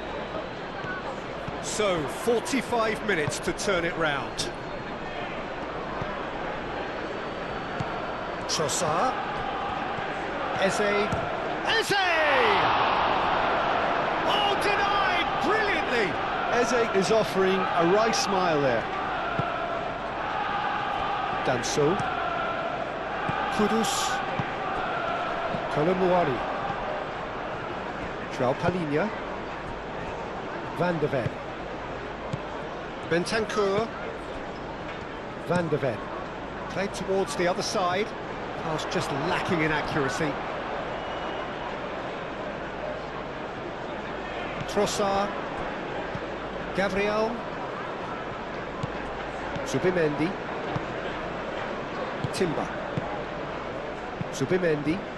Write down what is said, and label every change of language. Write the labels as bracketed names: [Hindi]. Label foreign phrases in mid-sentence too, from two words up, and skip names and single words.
[English] So, 45 minutes to turn it round. Trossard. Eze. Oh, denied! Brilliantly! Eze is offering a right smile there. Danso. Kudus. Colomwani. João Palhinha. Van de Ven. Bentancur. Van de Ven. Played towards the other side. Pass just lacking in accuracy. Trossard. Gabriel. Zubimendi. Timber. Zubimendi.